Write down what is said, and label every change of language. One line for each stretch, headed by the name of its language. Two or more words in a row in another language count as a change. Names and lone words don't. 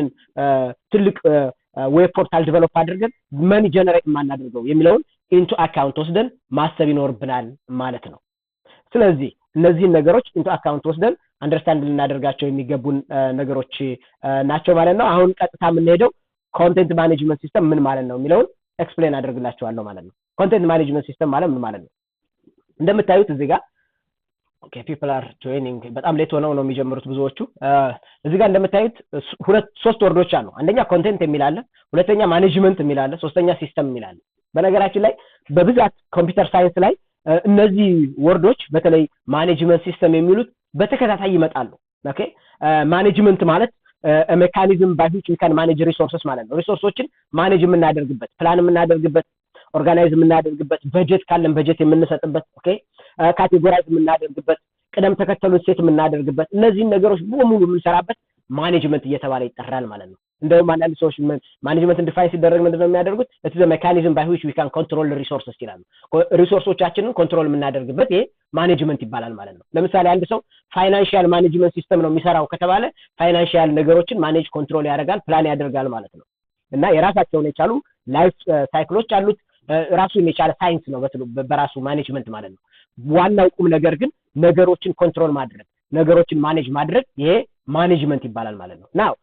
Amharic: ትልቅ
English: web portal develop
Amharic: አድርገን
English: money generate
Amharic: ማናደርገው የሚለውን
English: into account
Amharic: ወስደን ማሰብ ይኖርብናል ማለት ነው ስለዚህ እነዚህ ነገሮች
English: into account
Amharic: ወስደን አንደርስታንድ ልናደርጋቸው የሚገቡን ነገሮች ናቸው ማለት ነው አሁን ቀጥታ የምንሄደው
English: content management system
Amharic: ምን ማለት ነው የሚለውን ኤክስፕሌን አደርግላችኋለሁ ማለት ነው
English: content management system
Amharic: ማለት ምን ማለት ነው እንደምታዩት እዚህ ጋር ኦኬ
English: people are joining
Amharic: በጣም ሌት ሆነው ነው የሚጀምሩት ብዙዎቹ እዚህ ጋር እንደምታዩት ሶስት ወርዶች አሉ አንደኛ ኮንቴንት የሚል አለ ሁለተኛ ማኔጅመንት የሚል አለ ሶስተኛ ሲስተም የሚል አለ በነገራችን ላይ በብዛት
English: computer science
Amharic: ላይ እነዚህ ወርዶች በተለይ
English: management system
Amharic: የሚሉት በተከታታይ ይመጣሉ ኦኬ ማኔጅመንት ማለት
English: mechanism by which we can manage resources
Amharic: ማለት ነው ሪሶርሶችን ማኔጅ የምናደርግበት ፕላን የምናደርግበት ኦርጋናይዝ የምናደርግበት በጀት ካለን በጀት የምንሰጥበት ኦኬ ካቴጎራይዝ የምናደርግበት ቅደም ተከተሉን ሴት የምናደርግበት እነዚህ ነገሮች በሙሉ የምንሰራበት ማኔጅመንት እየተባለ ይጠራል ማለት ነው እንደውም አንዳንድ ሰዎች ማኔጅመንት ዲፋይን ሲደረግ ምንድነው የሚያደርጉት
English: it is a mechanism by which we can control the resources
Amharic: ይላሉ ሪሶርሶቻችንን ኮንትሮል የምናደርግበት ይሄ ማኔጅመንት ይባላል ማለት ነው ለምሳሌ አንድ ሰው
English: financial management system
Amharic: ነው የሚሰራው ከተባለ ፋይናንሻል ነገሮችን ማኔጅ ኮንትሮል ያደርጋል ፕላን ያደርጋል ማለት ነው እና የራሳቸውን የቻሉ ላይፍ ሳይክሎች አሉት ራሱን የቻለ ሳይንስ ነው በራሱ ማኔጅመንት ማለት ነው ዋናው ቁም ነገር ግን ነገሮችን ኮንትሮል ማድረግ ነገሮችን ማኔጅ ማድረግ ይሄ ማኔጅመንት ይባላል ማለት ነው ናው